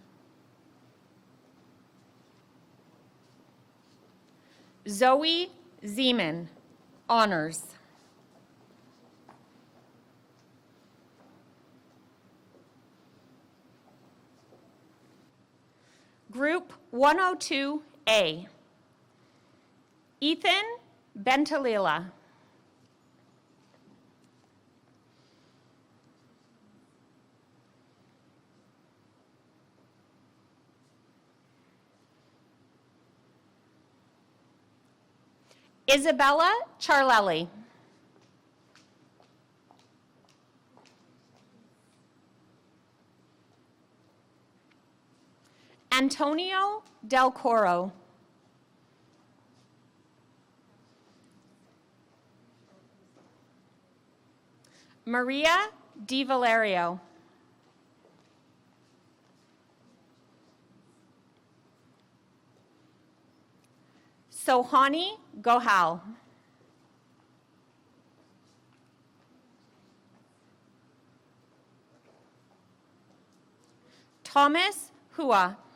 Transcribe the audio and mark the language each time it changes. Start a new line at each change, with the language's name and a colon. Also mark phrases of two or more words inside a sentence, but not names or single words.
English: Zoe Zeman, honors. Group 102A, Ethan Bentalila. Isabella Charlelli. Antonio Del Coro. Maria Di Valerio. Sohani Gohal. Thomas Hua.